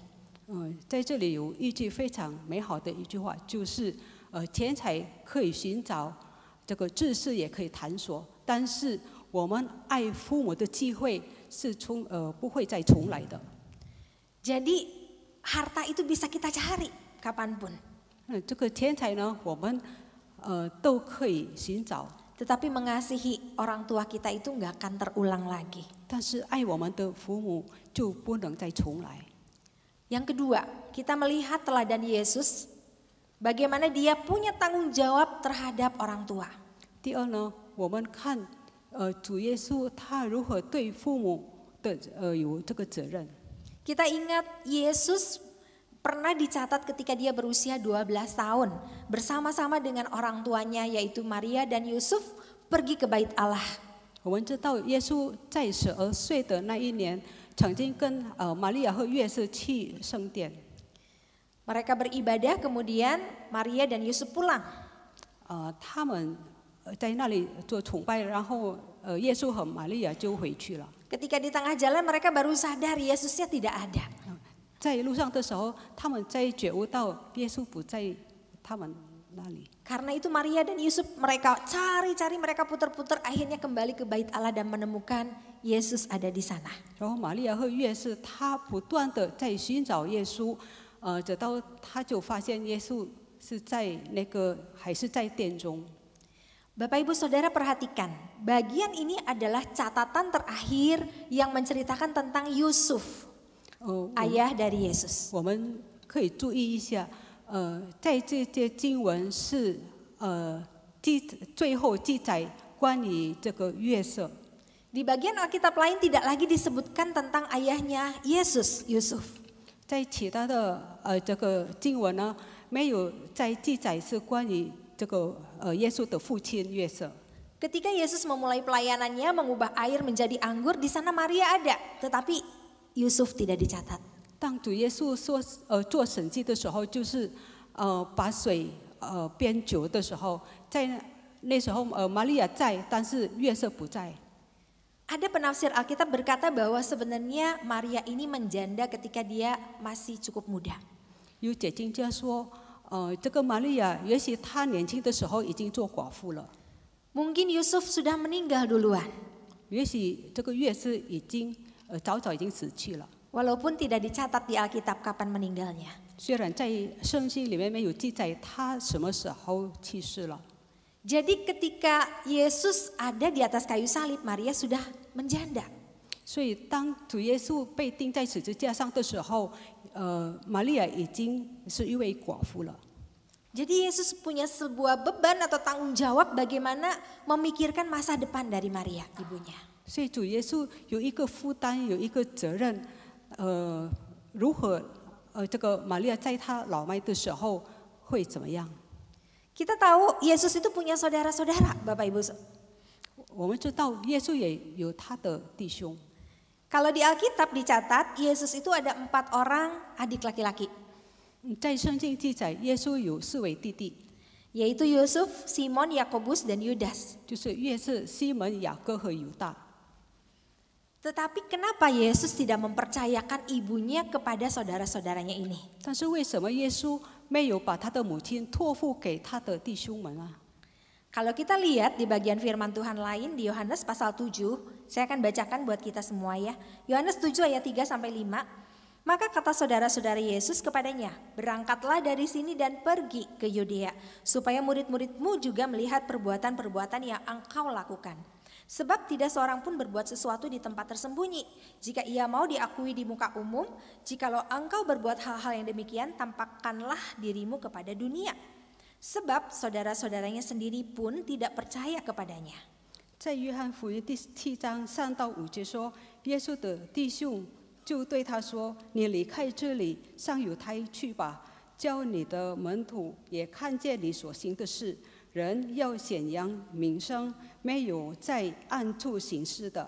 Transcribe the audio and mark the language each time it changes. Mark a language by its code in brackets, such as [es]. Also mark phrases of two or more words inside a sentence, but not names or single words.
[zh] 在这里有一句非常美好的一句话，就是钱财可以寻找，这个知识也可以探索，但是我们爱父母的机会是不会再重来的。 [id] Jadi harta itu bisa kita cari kapanpun. [zh] 这个钱财呢，我们都可以寻找， [id] Tetapi mengasihi orang tua kita itu nggak akan terulang lagi. [zh] 但是爱我们的父母就不能再重来。 [id] Yang kedua, kita melihat teladan Yesus, bagaimana dia punya tanggung jawab terhadap orang tua. [zh] 第二呢，我们看主耶稣他如何对父母的有这个责任。 [id] Kita ingat Yesus pernah dicatat ketika dia berusia 12 tahun bersama-sama dengan orang tuanya yaitu Maria dan Yusuf pergi ke Bait Allah. [zh] 我们知道耶稣在12岁的那一年，曾经跟玛利亚和约瑟去圣殿。 [id] Mereka beribadah, kemudian Maria dan Yusuf pulang. [zh] 他们在那里做崇拜，然后耶稣和玛利亚就回去了。 [id] Ketika di tengah jalan mereka baru sadar Yesusnya tidak ada. [zh] 在路上的时候，他们在觉悟到耶稣不在他们那里。 [id] Karena itu Maria dan Yusuf mereka cari-cari, mereka putar-putar, akhirnya kembali ke Bait Allah dan menemukan Yesus ada di sana. [zh] 然后玛利亚和约瑟，他不断的在寻找耶稣，直到他就发现耶稣是在那个还是在殿中。 [id] Bapak Ibu Saudara perhatikan, bagian ini adalah catatan terakhir yang menceritakan tentang Yusuf, ayah dari Yesus. [zh] 我们可以注意一下，在这些经文是最后记载关于这个约瑟。 [id] Di bagian Alkitab lain tidak lagi disebutkan tentang ayahnya Yesus, Yusuf. [zh] 在其他的这个经文呢，没有在记载是关于这个耶稣的父亲约瑟。 [id] Ketika Yesus memulai pelayanannya mengubah air menjadi anggur, di sana Maria ada, tetapi Yusuf tidak dicatat. [zh] 当主耶稣说做神迹的时候，就是把水变酒的时候，在那时候玛利亚在，但是约瑟不在。 [id] Ada penafsir Alkitab berkata bahwa sebenarnya Maria ini menjanda ketika dia masih cukup muda. [zh] 有解经家说，这个玛利亚也许她年轻的时候已经做寡妇了， [id] Mungkin Yusuf sudah meninggal duluan, [zh] 也许这个约瑟已经早早已经死去了。 [id] walaupun tidak dicatat di Alkitab kapan meninggalnya. [zh] 虽然在圣经里面没有记载他什么时候去世了。 [id] Jadi ketika Yesus ada di atas kayu salib, Maria sudah menjanda. [zh] 所以当主耶稣被钉在十字架上的时候，玛利亚已经是一位寡妇了。 [id] Jadi Yesus punya sebuah beban atau tanggung jawab bagaimana memikirkan masa depan dari Maria, ibunya. [zh] 所以主耶稣有一个负担，有一个责任，如何这个玛利亚在她老迈的时候会怎么样？ [id] Kita tahu Yesus itu punya saudara-saudara, Bapak Ibu. [zh] 我们知道耶稣也有他的弟兄。 [id] Kalau di Alkitab dicatat, Yesus itu ada 4 orang adik laki-laki, [zh] 在圣经记载，耶稣有4位弟弟， [id] yaitu Yusuf, Simon, Yakobus, dan Yudas. [zh] 就是约瑟、西门、雅各和犹大。 [id] Tetapi kenapa Yesus tidak mempercayakan ibunya kepada saudara-saudaranya ini? [zh] 但是为什么耶稣没有把他的母亲托付给他的弟兄们啊？ [id] Kalau kita lihat di bagian firman Tuhan lain di Yohanes pasal 7, saya akan bacakan buat kita semua ya. Yohanes 7 ayat 3 sampai 5. Maka kata saudara-saudara Yesus kepadanya, berangkatlah dari sini dan pergi ke Yudea, supaya murid-muridmu juga melihat perbuatan-perbuatan yang engkau lakukan. Sebab tidak seorang pun berbuat sesuatu di tempat tersembunyi. Jika ia mau diakui di muka umum, jikalau engkau berbuat hal-hal yang demikian, tampakkanlah dirimu kepada dunia. Sebab saudara-saudaranya sendiri pun tidak percaya kepadanya. [zh] 在约翰福音第7章3到5节说，耶稣的弟兄就对他说：“你离开这里，上犹太去吧，叫你的门徒也看见你所行的事。人要显扬名声，没有在暗处行事的。